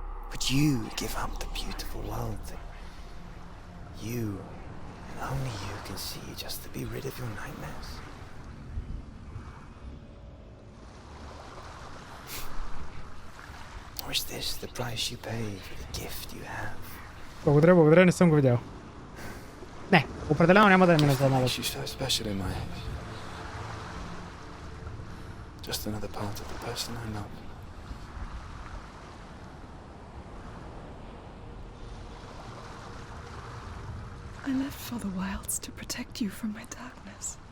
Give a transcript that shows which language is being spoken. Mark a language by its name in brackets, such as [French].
[English] Would you give up the beautiful world that you and only you can see just to be rid of your nightmares? Or is this the price you pay for the gift you have? [Bulgarian] Благодаря, не съм го видял. Не, определено няма да е минус за много. [English] She's so special in my eyes. Just another part of the person I love. I left for the wilds to protect you from my darkness.